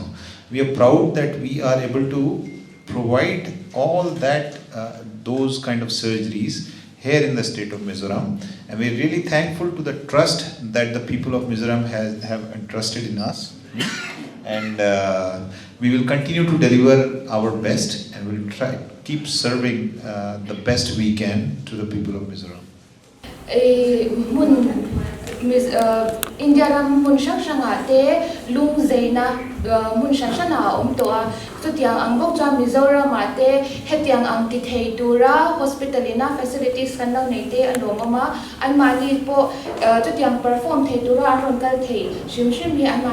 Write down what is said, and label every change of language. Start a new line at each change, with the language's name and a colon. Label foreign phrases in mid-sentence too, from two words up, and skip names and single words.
English: We are proud that we are able to provide all that, those kind of surgeries here in the state of Mizoram, and we're really thankful to the trust that the people of Mizoram have entrusted in us, and we will continue to deliver our best, and we'll keep serving the best we can to the people of Mizoram.
Mizo: India ram mun shanga te lung zaina mun shana toa tutiang ang bok cha Mizoram ate hetiang ang ti thei tura
English: hospitalina facilities
Mizo: kan lo nei te alomama an mani po tutiang perform thei tura ron kal thei shim hi